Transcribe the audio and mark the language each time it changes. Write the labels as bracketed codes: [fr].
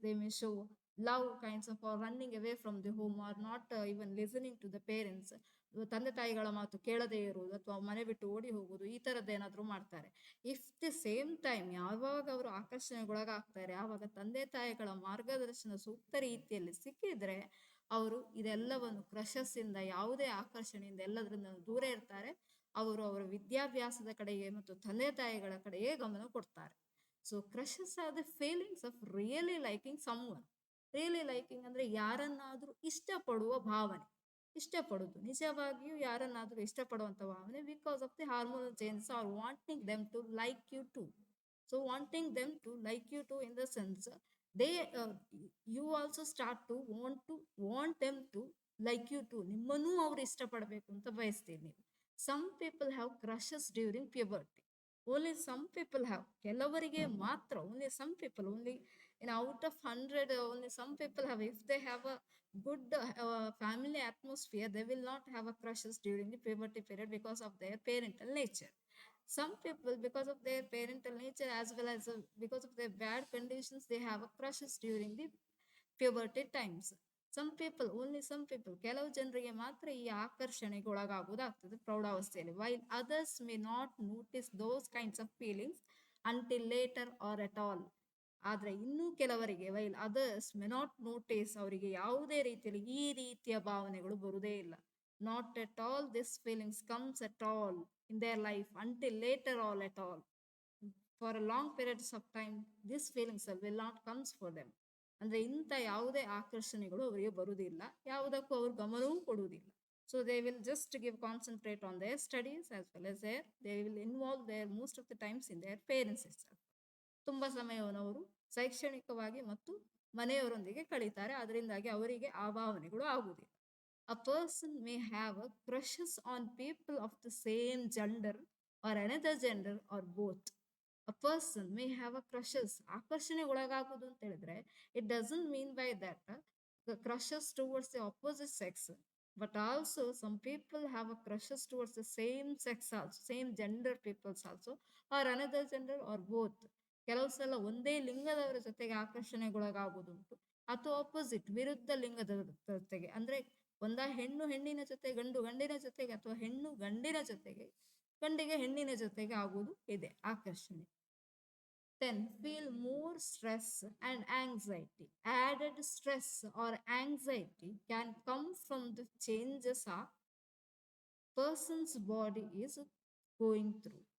[en] They may show love kinds of, or running away from the home, or not even listening to the parents. [kn] ತಂದೆ ತಾಯಿಗಳ ಮಾತು ಕೇಳದೇ ಇರುವುದು, ಅಥವಾ ಮನೆ ಬಿಟ್ಟು ಓಡಿ ಹೋಗುವುದು, ಈ ತರದ್ದು ಏನಾದ್ರು ಮಾಡ್ತಾರೆ. [en] if the same time [kn] ಯಾವಾಗ ಅವರು ಆಕರ್ಷಣೆಗೊಳಗಾಗ್ತಾರೆ, ಆವಾಗ ತಂದೆ ತಾಯಿಗಳ ಮಾರ್ಗದರ್ಶನ ಸೂಕ್ತ ರೀತಿಯಲ್ಲಿ ಸಿಕ್ಕಿದ್ರೆ ಅವರು ಇದೆಲ್ಲವನ್ನು ಕ್ರಷಸ್ ಇಂದ, ಯಾವುದೇ ಆಕರ್ಷಣೆಯಿಂದ ಎಲ್ಲದರಿಂದ ದೂರ ಇರ್ತಾರೆ. ಅವರು ಅವರ ವಿದ್ಯಾಭ್ಯಾಸದ ಕಡೆಗೆ ಮತ್ತು ತಂದೆ ತಾಯಿಗಳ ಕಡೆಗೆ ಗಮನ ಕೊಡ್ತಾರೆ. [en] So crushes are the feelings of really liking someone. Really liking [kn] ಅಂದ್ರೆ ಯಾರನ್ನಾದ್ರೂ ಇಷ್ಟಪಡುವ ಭಾವನೆ. ಇಷ್ಟಪಡುದು, ನಿಜವಾಗಿಯೂ ಯಾರನ್ನಾದ್ರೂ ಇಷ್ಟಪಡುವಂತ ಭಾವನೆ. [en] Because of the hormonal changes are wanting them to like you too. So wanting them to like you too in the sense they you also start to want them to like you too. [kn] ನಿಮ್ಮನ್ನೂ ಅವ್ರು ಇಷ್ಟಪಡಬೇಕು ಅಂತ ಬಯಸ್ತೀರಿ ನೀವು. [en] Some people have crushes during puberty. Only some people have, [kn] ಕೆಲವರಿಗೆ ಮಾತ್ರ, [en] Only some people, only in out of 100 only some people have. If they have a good family atmosphere, they will not have a crushes during the puberty period because of their parental nature. Some people, because of their parental nature as well as because of their bad conditions, they have a crushes during the puberty times. Some people, only some people, [kn] ಕೆಲವು ಜನರಿಗೆ ಮಾತ್ರ ಈ ಆಕರ್ಷಣೆಗೆ ಒಳಗಾಗುವುದಾಗ್ತದೆ ಪ್ರೌಢಾವಸ್ಥೆಯಲ್ಲಿ. [en] while others may not notice those kinds of feelings until later or at all. [kn] ಆದ್ರೆ ಇನ್ನೂ ಕೆಲವರಿಗೆ [en] while others may not notice, [kn] ಅವರಿಗೆ ಯಾವುದೇ ರೀತಿಯಲ್ಲಿ ಈ ರೀತಿಯ ಭಾವನೆಗಳು ಬರುವುದೇ ಇಲ್ಲ. [en] Not at all this feelings comes at all in their life until later all at all. For a long periods of time this feelings will not comes for them. [kn] ಅಂದ್ರೆ ಇಂಥ ಯಾವುದೇ ಆಕರ್ಷಣೆಗಳು ಅವರಿಗೆ ಬರುವುದಿಲ್ಲ, ಯಾವುದಕ್ಕೂ ಅವರು ಗಮನವೂ ಕೊಡುವುದಿಲ್ಲ. [en] So they will just concentrate on their studies as well as they will involve their most of the times in their parents itself. [kn] ತುಂಬಾ ಸಮಯವನ್ನು ಅವರು ಶೈಕ್ಷಣಿಕವಾಗಿ ಮತ್ತು ಮನೆಯವರೊಂದಿಗೆ ಕಳೀತಾರೆ. ಅದರಿಂದಾಗಿ ಅವರಿಗೆ ಆ ಭಾವನೆಗಳು ಆಗುವುದಿಲ್ಲ. [en] A person may have a crushes on people of the same gender or another gender or both. A person may have a crushes [kn] ಆಕರ್ಷಣೆಗೆ ಒಳಗಾಗೋದು ಅಂತ ಹೇಳಿದ್ರೆ [en] it doesn't mean by that the crushes towards the opposite sex, but also some people have a crushes towards the same sex also, same gender peoples also, or another gender or both. [kn] ಕೆಲವು ಸಲ ಒಂದೇ ಲಿಂಗದವರ ಜೊತೆಗೆ ಆಕರ್ಷಣೆಗೊಳಗಾಗುವುದುಂಟು, ಅಥವಾ opposite ವಿರುದ್ಧ ಲಿಂಗದ ಜೊತೆಗೆ, ಅಂದ್ರೆ ಒಂದ ಹೆಣ್ಣು ಹೆಣ್ಣಿನ ಜೊತೆ ಗಂಡು ಗಂಡಿನ ಜೊತೆಗೆ, ಅಥವಾ ಹೆಣ್ಣು ಗಂಡಿನ ಜೊತೆಗೆ ಗಂಡಿಗೆ ಹೆಣ್ಣಿನ ಜೊತೆಗೆ ಆಗುವುದು ಇದೆ ಆಕರ್ಷಣೆ. [en] Then feel more stress and anxiety. Added stress or anxiety can come from the changes a person's body is going through.